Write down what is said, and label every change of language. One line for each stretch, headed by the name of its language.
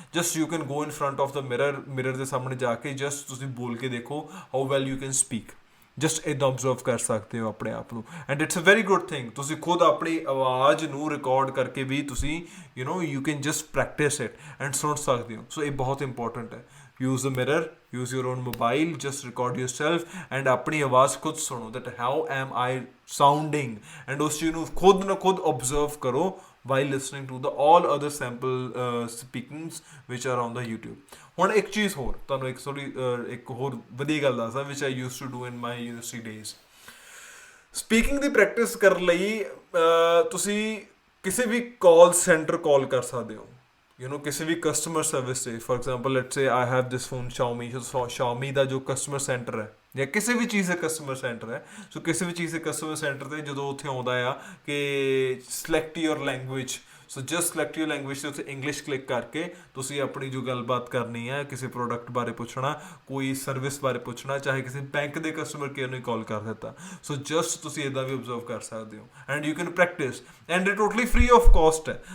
English: just you can go in front of the mirror
Punjabi: ਦੇ ਸਾਹਮਣੇ ਜਾ ਕੇ ਜਸਟ ਤੁਸੀਂ ਬੋਲ ਕੇ ਦੇਖੋ
English: How well you can speak.
Punjabi: Just ਇੱਦਾਂ ਓਬਜ਼ਰਵ ਕਰ ਸਕਦੇ ਹੋ ਆਪਣੇ ਆਪ ਨੂੰ,
English: And it's a very good thing.
Punjabi: ਤੁਸੀਂ ਖੁਦ ਆਪਣੀ ਆਵਾਜ਼ ਨੂੰ ਰਿਕਾਰਡ ਕਰਕੇ ਵੀ ਤੁਸੀਂ
English: you can just practise it
Punjabi: and ਸੁਣ ਸਕਦੇ ਹੋ। ਸੋ ਇਹ ਬਹੁਤ ਇੰਪੋਰਟੈਂਟ ਹੈ।
English: use the mirror, use your own mobile, just record yourself and
Punjabi: ਆਪਣੀ ਆਵਾਜ਼ ਖੁਦ ਸੁਣੋ
English: that how am I sounding, and
Punjabi: ਉਸ ਚੀਜ਼ ਨੂੰ ਖੁਦ ਨਾ ਖੁਦ
English: observe ਕਰੋ while listening to the all other sample speakings which are on the YouTube।
Punjabi: ਹੁਣ ਇੱਕ ਚੀਜ਼ ਹੋਰ ਤੁਹਾਨੂੰ ਇੱਕ ਹੋਰ ਵਧੀਆ ਗੱਲ ਦੱਸਦਾ
English: which I used to do in my university days।
Punjabi: Speaking ਦੀ practice ਕਰਨ ਲਈ ਤੁਸੀਂ ਕਿਸੇ ਵੀ ਕਾਲ ਸੈਂਟਰ ਕਾਲ ਕਰ ਸਕਦੇ ਹੋ, ਕਿਸੇ ਵੀ ਕਸਟਮਰ ਸਰਵਿਸ 'ਤੇ।
English: for example let's say I have this phone
Punjabi: Xiaomi ਦਾ ਜੋ ਕਸਟਮਰ ਸੈਂਟਰ ਹੈ ਜਾਂ ਕਿਸੇ ਵੀ ਚੀਜ਼ ਦਾ ਕਸਟਮਰ ਸੈਂਟਰ ਹੈ, ਸੋ ਕਿਸੇ ਵੀ ਚੀਜ਼ ਦੇ ਕਸਟਮਰ ਸੈਂਟਰ 'ਤੇ ਜਦੋਂ ਉੱਥੇ ਆਉਂਦਾ ਆ ਕਿ select your language, so just select your language 'ਤੇ ਉੱਥੇ ਇੰਗਲਿਸ਼ ਕਲਿੱਕ ਕਰਕੇ ਤੁਸੀਂ ਆਪਣੀ ਜੋ ਗੱਲਬਾਤ ਕਰਨੀ ਹੈ, ਕਿਸੇ ਪ੍ਰੋਡਕਟ ਬਾਰੇ ਪੁੱਛਣਾ, ਕੋਈ ਸਰਵਿਸ ਬਾਰੇ ਪੁੱਛਣਾ, ਚਾਹੇ ਕਿਸੇ ਬੈਂਕ ਦੇ ਕਸਟਮਰ ਕੇਅਰ ਨੂੰ ਕਾਲ ਕਰ ਦਿੱਤਾ, ਸੋ ਜਸਟ ਤੁਸੀਂ ਇੱਦਾਂ ਵੀ ਓਬਜ਼ਰਵ ਕਰ ਸਕਦੇ ਹੋ
English: and you can practise
Punjabi: and ਇਹ ਟੋਟਲੀ ਫ੍ਰੀ ਆਫ ਕਾਸਟ ਹੈ।